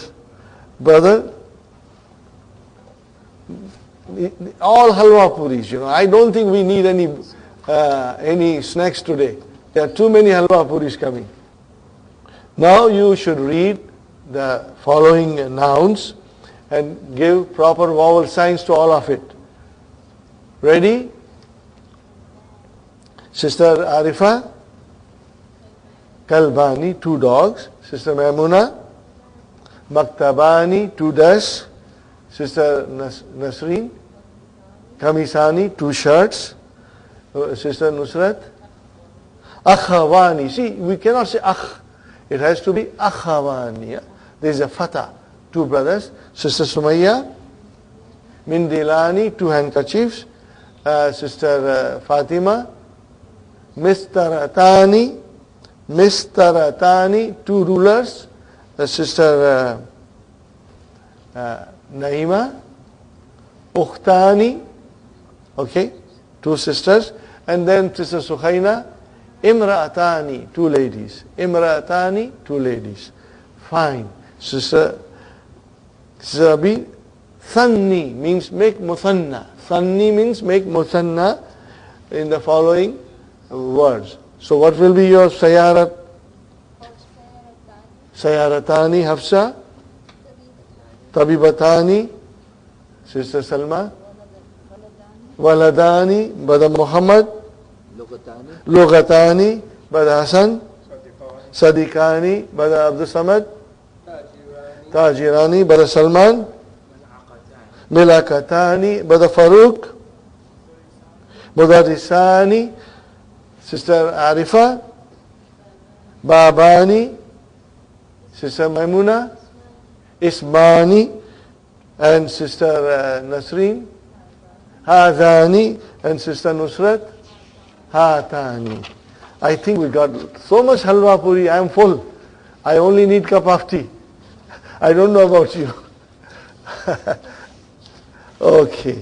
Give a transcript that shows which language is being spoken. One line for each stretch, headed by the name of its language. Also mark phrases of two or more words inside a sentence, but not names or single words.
English: Brother, all halwa puris, I don't think we need any snacks today. There are too many halwa puris coming. Now you should read the following nouns and give proper vowel signs to all of it. Ready? Sister Arifa, Kalbani, 2 dogs. Sister Maimuna, Maktabani, 2 desks. Sister Nasreen, Kamisani, 2 shirts. Sister Nusrat, Akhawani. See, we cannot say akh. It has to be Akhawani. There is a fatah. 2 brothers. Sister Sumayya, Mindilani, 2 handkerchiefs. Sister Fatima, Mistaratani, 2 rulers. Sister Naima, Ukhtani, okay, 2 sisters. And then Sister Sukhaina, Imra'atani, 2 ladies. Imra'atani, 2 ladies. Fine. Sister Abi, Thanni means make muthanna. Thanni means make muthanna in the following words. So what will be your sayarat? Sayaratani, Hafsa. Tabibatani, Sister Salma. Waladani, Brother Muhammad. Lugatani, Brother Hassan. Sadiqani, Brother Abdul Samad. Tajirani, Brother Salman. Milakatani, Brother Farooq. Mudarisani, Sister Arifa. Babani, Sister Maimuna. Ismani, and Sister Nasreen. Hadani, and Sister Nusrat. Hatani. I think we got so much halwa puri. I am full. I only need cup of tea. I don't know about you. Okay.